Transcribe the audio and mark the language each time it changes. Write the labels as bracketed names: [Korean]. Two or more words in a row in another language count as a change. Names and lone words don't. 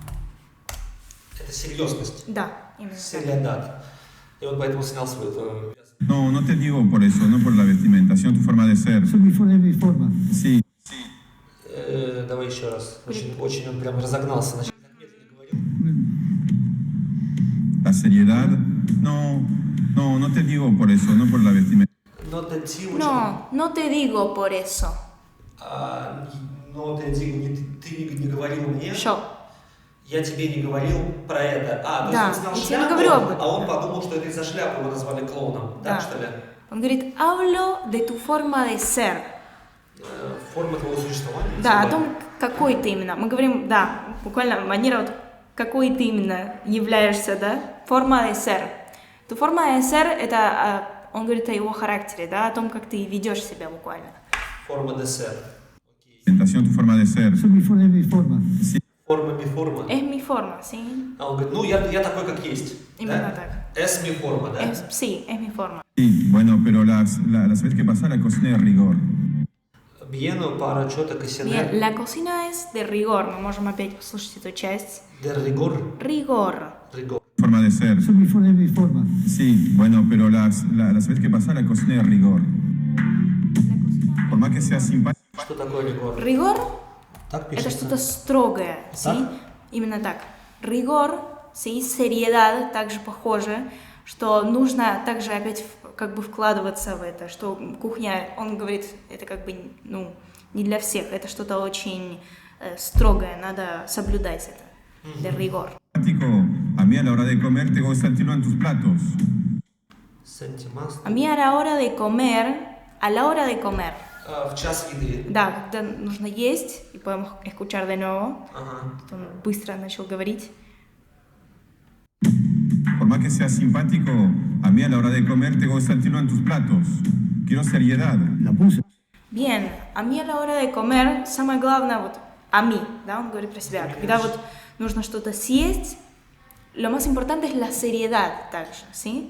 [Russian] Это серьезность. Да, именно так. Seriedad. И он поэтому снял свой [Spanish] No, no te digo por eso, no por la vestimenta, sino tu forma de ser. Eso es mi forma. Sí, [Russian] Давай еще раз. Очень он прям разогнался. Значит, [Spanish] la seriedad. No te digo por eso, no por la vestimenta. Но te digo, No te digo por eso. но te digo, [Russian] ты не говорил мне. [Spanish] Yo. [Russian] Я тебе не говорил про это. То Да, есть он снял я тебе не шляпу, говорю об этом. а он подумал, что это из-за шляпы его назвали клоуном. Да. Так что ли? Он говорит, [Spanish] hablo de tu forma de ser. [Russian] Форма твоего существования? Да, типа? о том, какой ты именно. Мы говорим, да, буквально манера, вот, какой ты именно являешься, да? [Spanish] Форма de ser. Tu forma de ser, [Russian] это, он говорит о его характере, да, о том, как ты ведешь себя буквально. [Spanish] Форма de ser. Presentación, tu forma de ser. Eso es mi forma. forma mi forma. Es mi forma, ¿sí? [Russian] А он говорит, ну я такой, как есть. Именно да? так. [Spanish] Es mi forma, да? Sí, es mi forma. Sí, bueno, pero las veces que pasa la cocina de rigor. Bien para что-то Bien, cocinar. la cocina es de rigor. [Russian] Мы можем опять послушать эту часть. [Spanish] De rigor. Rigor. Rigor. Forma de ser. Eso es mi forma. Sí, bueno, pero las veces que pasa la cocina de rigor. Por más que sea simpático. [Russian] Что такое rigor? Rigor Так это пишется. что-то строгое, ¿sí? Так? Именно так. [Spanish] Rigor, ¿sí? [Russian] Seriedad также похоже, что нужно также опять как бы вкладываться в это, что кухня, он говорит, это как бы, ну, не для всех, это что-то очень строгое, надо соблюдать это. [Spanish] De rigor. A mí a la hora de comer tengo que sentirlo en tus platos. Сантимас. A mí a la hora de comer, [Russian] В час еды. да, когда нужно есть, и [Spanish] podemos escuchar de nuevo, [Russian] Ага. он быстро начал говорить. [Spanish] Por más que sea simpático, a mí a la hora de comer tengo que sentirlo en tus platos. Quiero seriedad. La puse. Bien, a mí a la hora de comer, [Russian] самое главное, вот, [Spanish] a mí, [Russian] да, он говорит про себя, когда вот нужно что-то съесть, [Spanish] lo más importante es la seriedad также, ¿sí?